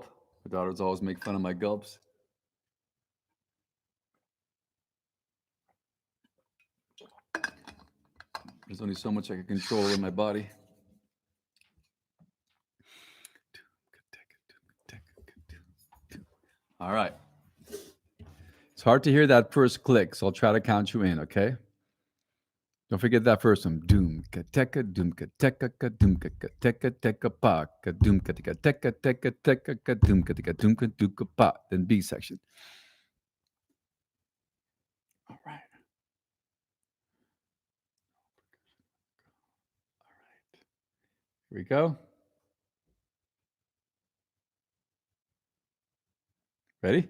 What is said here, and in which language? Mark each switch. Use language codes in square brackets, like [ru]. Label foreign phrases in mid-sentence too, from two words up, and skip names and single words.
[en] My daughters always make fun of my gulps. There's only so much I can control in my body. All right. It's hard to hear that first click, so I'll try to count you in, okay? Don't forget that first one. Doom ka teka doom ka teka ka doom ka teka teka pa ka doom ka teka teka teka teka ka doom ka teka doom ka duka pa. Then B section. All right. Here we go. Ready?